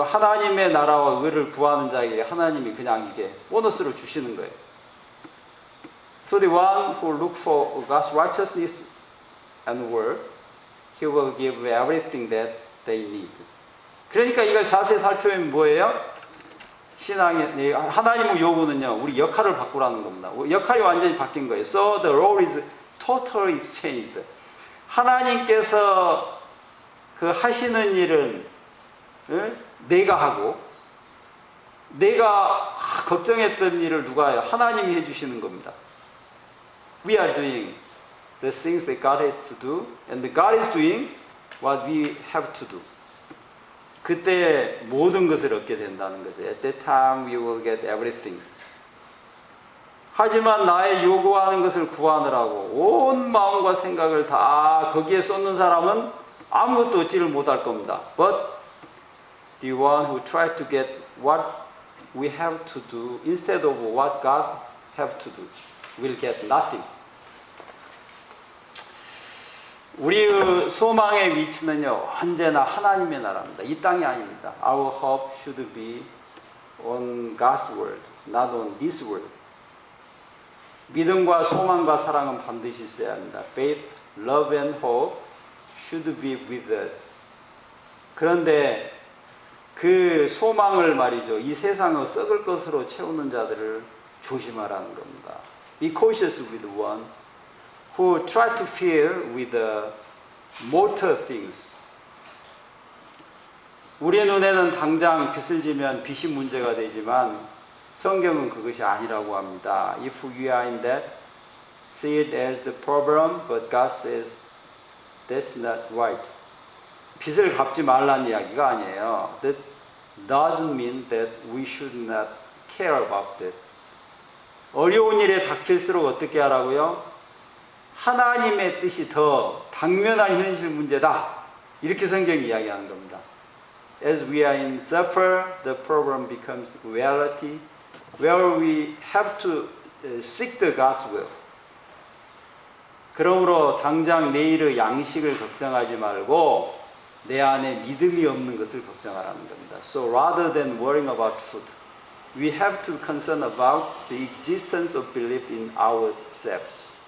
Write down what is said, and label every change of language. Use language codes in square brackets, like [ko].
[ko] 하나님의 나라와 의를 구하는 자에게 하나님이 그냥 이게 보너스를 주시는 거예요. [en] To the one who look for God's righteousness and word, He will give everything that they need. [ko] 그러니까 이걸 자세히 살펴보면 뭐예요? 신앙의 하나님의 요구는요, 우리 역할을 바꾸라는 겁니다. 역할이 완전히 바뀐 거예요. [en] So the role is totally exchanged. [ko] 하나님께서 그 하시는 일은 내가 하고 내가 걱정했던 일을 누가 해요? 하나님이 해주시는 겁니다. [en] We are doing the things that God has to do, and God is doing what we have to do. [ko] 그때 모든 것을 얻게 된다는 거죠. [en] At that time we will get everything. [ko] 하지만 나의 요구하는 것을 구하느라고 온 마음과 생각을 다 거기에 쏟는 사람은 아무것도 얻지를 못할 겁니다. [en] But the one who tries to get what we have to do instead of what God have to do will get nothing. [ko] 우리의 소망의 위치는요, 언제나 하나님의 나라입니다. 이 땅이 아닙니다. [en] Our hope should be on God's word, not on this world. [ko] 믿음과 소망과 사랑은 반드시 있어야 합니다. [en] Faith, love and hope should be with us. [ko] 그런데 그 소망을 말이죠, 이 세상을 썩을 것으로 채우는 자들을 조심하라는 겁니다. [en] Be cautious with one who try to fill with mortal things. [ko] 우리의 눈에는 당장 빚을 지면 빚이 문제가 되지만 성경은 그것이 아니라고 합니다. [en] If we are in debt, see it as the problem, but God says that's not right. [ko] 빚을 갚지 말라는 이야기가 아니에요. [en] That doesn't mean that we should not care about that. [ko] 어려운 일에 닥칠수록 어떻게 하라고요? 하나님의 뜻이 더 당면한 현실 문제다. 이렇게 성경이 이야기하는 겁니다. [en] As we are in suffer, the problem becomes reality, where we have to seek the God's will. [ko] 그러므로 당장 내일의 양식을 걱정하지 말고 내 안에 믿음이 없는 것을 걱정하라는 겁니다. [en] So rather than worrying about food, we have to concern about the existence of belief in ourselves.